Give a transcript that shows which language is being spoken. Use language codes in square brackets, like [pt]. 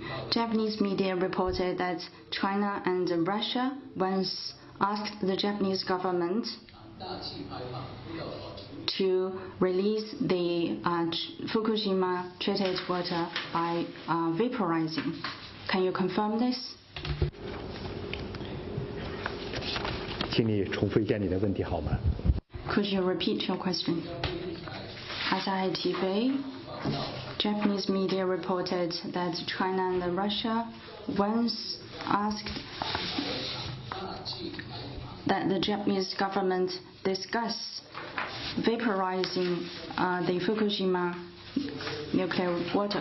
[en] Japanese media reported that China and Russia once asked the Japanese government to release the Fukushima treated water by vaporizing. Can you confirm this? [zh] 请你重复一下你的问题好吗？ [en] Could you repeat your question? Asahi TV. Japanese media reported that China and Russia once asked that the Japanese government discuss vaporizing the Fukushima nuclear water.